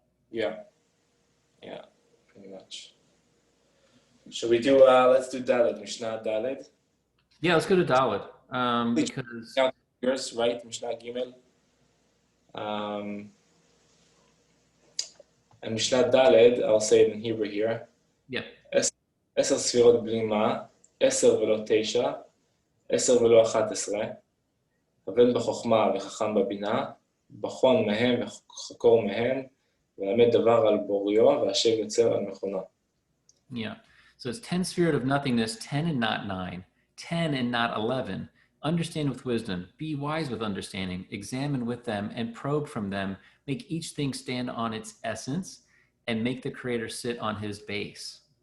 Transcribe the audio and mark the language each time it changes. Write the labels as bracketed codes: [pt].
[en] yeah, yeah, pretty much. Should we do? Let's do Dalet, Mishnah Dalet. Yeah, let's go to Dalit. Please Because, count yours, right? Mishnah Gimel. Um, and Mishnah Dalet, I'll say it in Hebrew here. yeah, [he] עשר ספירות בלי מה, 10 ולא 9, 10 ולא 11, הבן בחוכמה וחכם בבינה, בחון מהם וחקור מהם, ולמד דבר על בוריו, והשב יוצר על מכונו. [en] yeah. So it's 10 Sefirot of nothingness, 10 and not 9, 10 and not 11. Understand with wisdom, be wise with understanding, examine with them and probe from them, make each thing stand on its essence, and make the creator sit on his base.